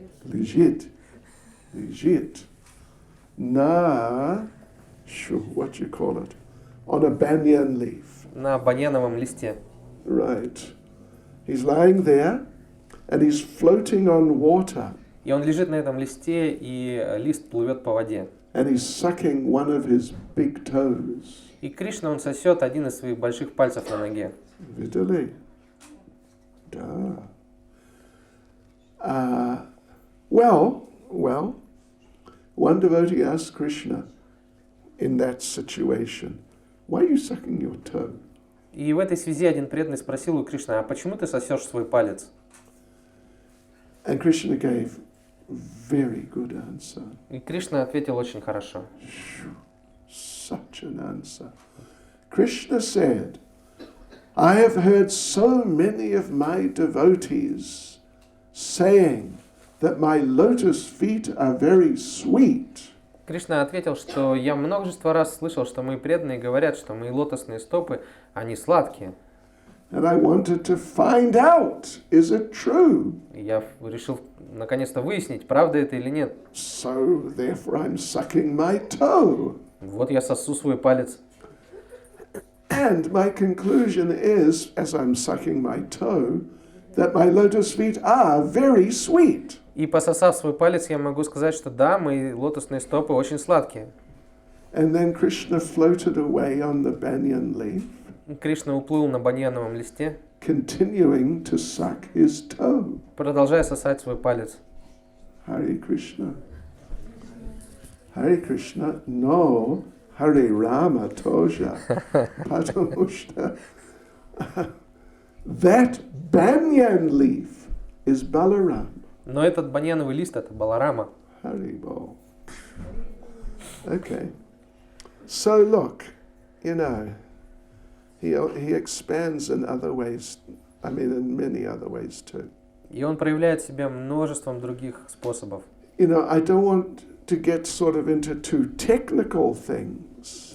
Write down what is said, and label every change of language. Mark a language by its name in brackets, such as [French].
[Russian] Лежит. Лежит. На, [English] what you call it? On a banyan leaf. [Russian] На баньяновом листе. [English] Right. He's lying there and he's floating on water. [Russian] И он лежит на этом листе, и лист плывет по воде. [English] And he's sucking one of his big toes. [Russian] И Кришна, он сосет один из своих больших пальцев на ноге. Vidali. Da. [English] Well, one devotee asked Krishna in that situation, why are you sucking your toe? [Russian] И в этой связи один преданный спросил у Кришны, а почему ты сосешь свой палец? [English] And Krishna gave very good answer. И Кришна ответил очень хорошо. Such an answer. Krishna said, I have heard so many of my devotees saying that my lotus feet are very sweet. [Russian] Кришна ответил, что я множество раз слышал, что мои преданные говорят, что мои лотосные стопы, они сладкие. [English] And I wanted to find out, is it true? [Russian] И я решил наконец-то выяснить, правда это или нет. [English] So therefore I'm sucking my toe. [Russian] Вот я сосу свой палец. [English] And my conclusion is, as I'm sucking my toe, that my lotus feet are very sweet. [Russian] И пососав свой палец, я могу сказать, что да, мои лотосные стопы очень сладкие. [English] And then Krishna floated away on the banyan leaf, [Russian] Кришна уплыл на баньяновом листе, [English] continuing to suck his toe. [Russian] продолжая сосать свой палец. [Sanskrit] Hare Krishna. Hare Krishna. No. Hare Rama Toja. Patamushta. [English] That banyan leaf is Balarama. [Russian] Но этот баньяновый лист — это Баларама. [English] Haribol. Okay. So look, you know, he expands in other ways, in many other ways too. [Russian] И он проявляет себя множеством других способов. [English] You know, I don't want to get sort of into too technical things.